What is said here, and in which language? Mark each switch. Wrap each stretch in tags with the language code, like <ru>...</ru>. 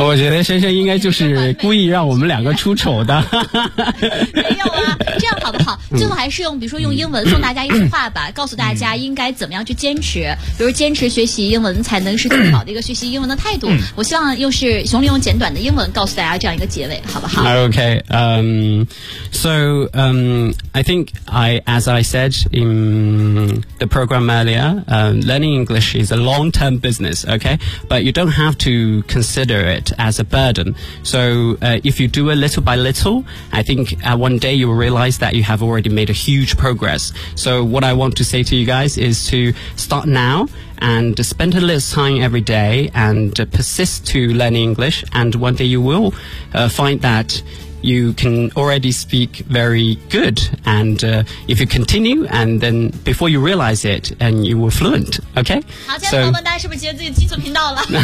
<zh>我觉得深深应该就是故意让我们两个出丑的。没有啊，这样好不好？最后还是用，比如说用英文送大家一句话吧，告诉大家应该怎么样去坚持，比如坚持学习英文才能是最好的一个学习英文的态度。我希望又是熊林用简短的英文告诉大家这样一个结尾，好不好</zh> <en>？Okay, I think, as I said in the program earlier, learning English is a long-term business. Okay, but you don't have to. Consider it as a burden. So, if you do it little by little, I think one day you will realize that you have already made a huge progress. So, what I want to say to you guys is to start now and spend a little time every day and persist to learning English, and one day you will find that. You can already speak very good, and if you continue, and then before you realize it, and you were fluent, okay?</en> <zh>好，现在朋友们，大家是不是觉得自己基础频道了？</zh>